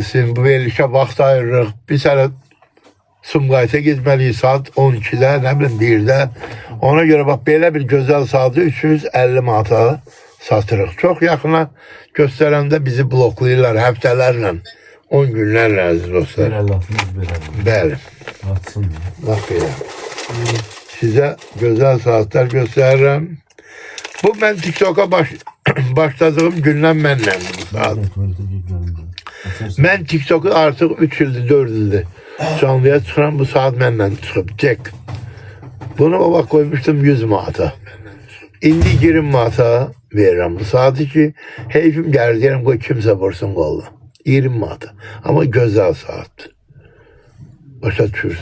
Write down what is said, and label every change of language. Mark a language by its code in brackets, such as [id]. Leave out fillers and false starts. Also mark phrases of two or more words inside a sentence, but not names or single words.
[az] Bu verilişə vaxt ayırırıq. Biz hələ Sumqayıta gezməliyik saat 12'də, nə bilim 1'də. Ona göre bak belə bir gözəl saatı 350 manata satırıq. Çox yaxına göstərəndə bizi bloklayırlar həftələrlə, 10 günlərlə əziz dostlar. Bəli. Atsın. Bak belə. [tr] Size güzel saatler gösteririm. [az] Bu [tr] ben TikTok'a başladığım [az] gündən mənlə bu saat. [tr] Ben TikTok'u artık 3 ildir, [az] 4 ildir canlıya çıxıram, bu saat mənlə çıxıb. Çek. [tr] Bunu baba koymuştum 100 manata. [az] İndi 20 manata veririm bu saati ki heyfim gəlir deyirəm qoy kimsə vursun qoluna. 20 manata. [tr] Ama güzel saat. [az] Başa düşürsün.